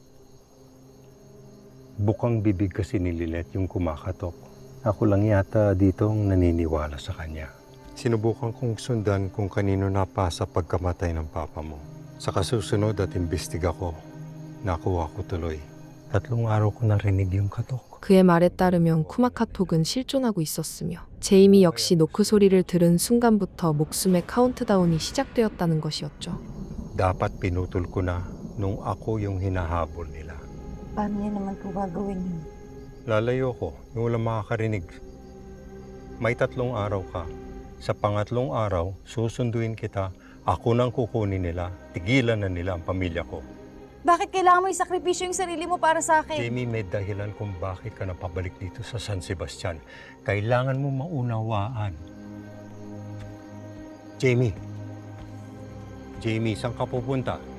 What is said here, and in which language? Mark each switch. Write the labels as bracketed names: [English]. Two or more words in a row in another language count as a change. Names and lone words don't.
[Filipino] Bukang bibig kasi ni Lilet yung kumakatok. Ako lang yata dito ang naniniwala sa kanya. Sinubukan kong sundan kung kanino napasa pagkamatay ng papa mo. Sa kasusunod at imbestiga ko, nakuha ko tuloy. 3 araw ko narinig yung katok. [Korean] 그의 말에 따르면 쿠마카톡은 실존하고 있었으며 제이미 역시 노크 소리를 들은 순간부터 목숨의 카운트다운이 시작되었다는 것이었죠. [Filipino] Dapat pinutol ko na nung ako yung hinahabol nila. Paano niya naman po gagawin yun? Lalayo ko, yung walang makakarinig. May 3 araw ka. Sa pangatlong araw, susunduin kita. Ako nang kukunin nila. Tigilan na nila ang pamilya ko. Bakit kailangan mo isakripisyo yung sarili mo para sa akin? Jamie, may dahilan kung bakit ka napabalik dito sa San Sebastian. Kailangan mo maunawaan. Jamie. Jamie, saan ka pupunta?